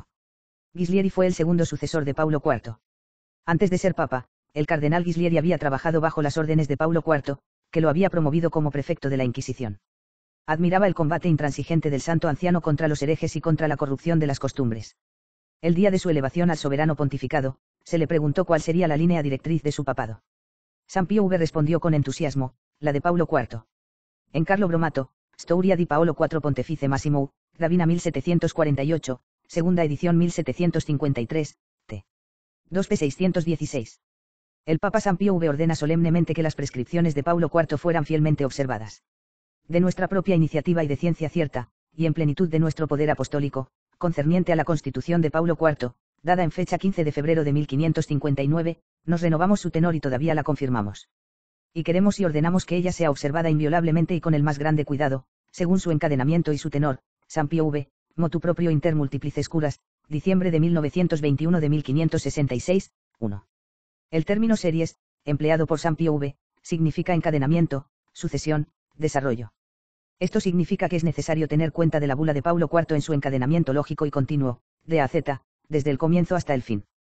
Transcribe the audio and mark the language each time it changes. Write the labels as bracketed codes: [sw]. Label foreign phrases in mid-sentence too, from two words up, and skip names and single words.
[es] Ghislieri fue el segundo sucesor de Paulo IV. Antes de ser papa, el cardenal Ghislieri había trabajado bajo las órdenes de Paulo IV, que lo había promovido como prefecto de la Inquisición. Admiraba el combate intransigente del santo anciano contra los herejes y contra la corrupción de las costumbres. El día de su elevación al soberano pontificado, se le preguntó cuál sería la línea directriz de su papado. San Pío V respondió con entusiasmo: la de Paulo IV. En Carlo Bromato, Storia di Paolo IV Pontefice Massimo, Gravina 1748, segunda edición 1753, t. 2 p. 616. El Papa San Pío V ordena solemnemente que las prescripciones de Paulo IV fueran fielmente observadas. De nuestra propia iniciativa y de ciencia cierta, y en plenitud de nuestro poder apostólico, concerniente a la Constitución de Paulo IV, dada en fecha 15 de febrero de 1559, nos renovamos su tenor y todavía la confirmamos. Y queremos y ordenamos que ella sea observada inviolablemente y con el más grande cuidado, según su encadenamiento y su tenor. San Pío V, motu proprio inter multiplices curas, diciembre de 1921 de 1566, 1. El término series, empleado por San Pío V, significa encadenamiento, sucesión, desarrollo. Esto significa que es necesario tener cuenta de la bula de Paulo IV en su encadenamiento lógico y continuo, de A a Z, desde el comienzo hasta el fin.